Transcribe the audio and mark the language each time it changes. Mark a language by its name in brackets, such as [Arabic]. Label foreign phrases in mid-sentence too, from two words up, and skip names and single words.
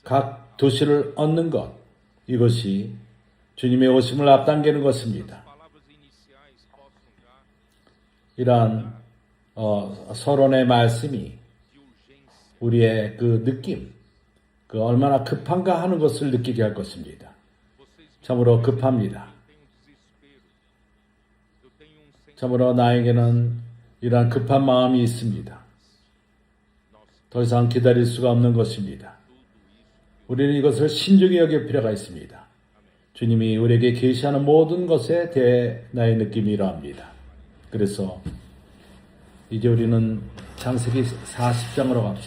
[Korean] 각 도시를 얻는 것, 이것이 주님의 오심을 앞당기는 것입니다. [Portuguese] palavras iniciais possam já [Korean] 이러한 서론의 말씀이 [Portuguese] de urgência. [Korean] 우리의 그 느낌, 그 얼마나 급한가 하는 것을 느끼게 할 것입니다. [Portuguese] Vocês [Korean] 참으로 급합니다. [Portuguese] têm um desespero. Eu tenho um sentimento. [Korean] 참으로 나에게는 이러한 급한 마음이 있습니다. 더 이상 기다릴 수가 없는 것입니다. 우리는 이것을 신중히 여길 필요가 있습니다. 주님이 우리에게 계시하는 모든 것에 대해 나의 느낌이 이러합니다. 그래서 이제 우리는 창세기 40장으로 갑시다.